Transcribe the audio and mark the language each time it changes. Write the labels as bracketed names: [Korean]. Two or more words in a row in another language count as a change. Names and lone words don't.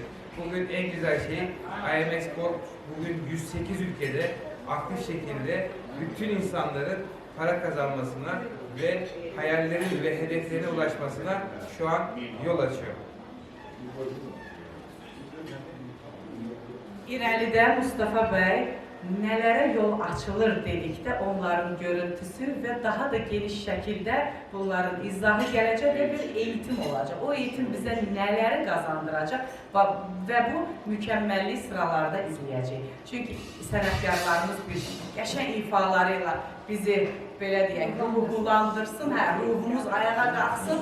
[Turkish] Bugün en güzel şey IMEX Gold bugün 108 ülkede aktif şekilde bütün insanların para kazanmasına ve hayallerin ve hedeflerine ulaşmasına şu an yol açıyor. [Azerbaijani] İrəlidə Mustafa bəy nələrə yol açılır dedikdə onların görüntüsü və daha da geniş şəkildə bunların izahı gələcək və bir eğitim olacaq. O eğitim bizə nələri qazandıracaq və bu mükəmməllik sıralarda izləyəcək. Çünki sənətkarlarımız bir qəşəng ifalarıyla bizi belə deyək, ruhlandırsın, ruhumuz ayağa qalxsın.